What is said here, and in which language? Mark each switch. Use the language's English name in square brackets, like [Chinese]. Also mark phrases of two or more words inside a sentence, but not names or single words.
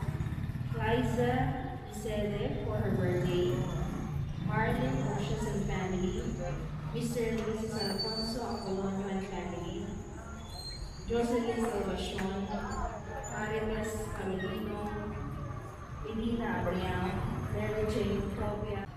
[English] Liza Isele for her birthday, Marlon Oceans and family, Mr. and Mrs. Alfonso Apolonio and family, Jocelyn Salvacion, Marites Camilino, Edina Abrião, Mary Jane Kobe,